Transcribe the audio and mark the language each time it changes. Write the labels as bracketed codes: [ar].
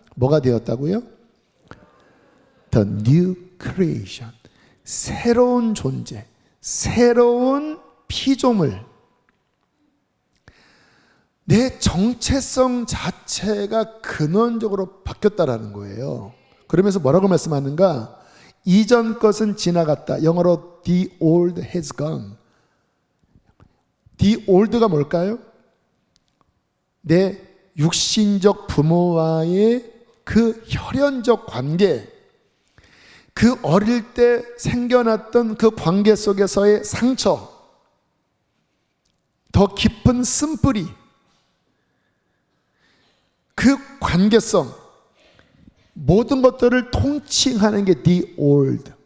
[ko] 뭐가 되었다고요? [en] The new creation. [ko] 새로운 존재, 새로운 피조물. 내 정체성 자체가 근원적으로 바뀌었다라는 거예요. 그러면서 뭐라고 말씀하는가? 이전 것은 지나갔다. 영어로 [en] the old has gone. [ko] the old가 뭘까요? 내 육신적 부모와의 그 혈연적 관계, 그 어릴 때 생겨났던 그 관계 속에서의 상처, 더 깊은 쓴뿌리, 그 관계성, 모든 것들을 통칭하는 게 the old.